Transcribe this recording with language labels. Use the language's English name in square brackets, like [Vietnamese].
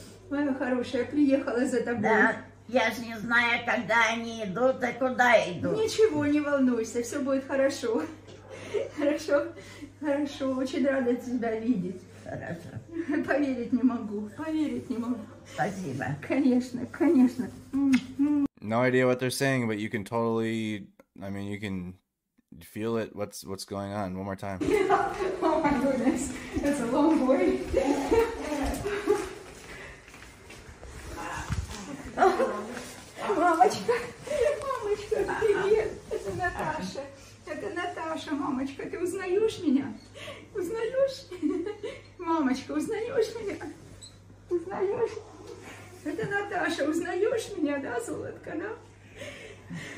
[Russian] Моя хорошая, приехала за тобой. Да, я же не знаю, когда они идут и куда идут. Ничего, не волнуйся, все будет хорошо. Хорошо, хорошо, очень рада тебя видеть. Хорошо. Поверить не могу, поверить не могу. Спасибо. Конечно, конечно. [English] No idea what they're saying, but you can totally, I mean, you can You feel it? What's going on? One more time. Oh my goodness, it's a long way. [Russian] Мамочка, привет, это Наташа. Это Наташа, мамочка, ты узнаешь меня? Узнаешь? Мамочка, узнаешь меня? Узнаешь? Это Наташа, узнаешь меня, да, золотко, да?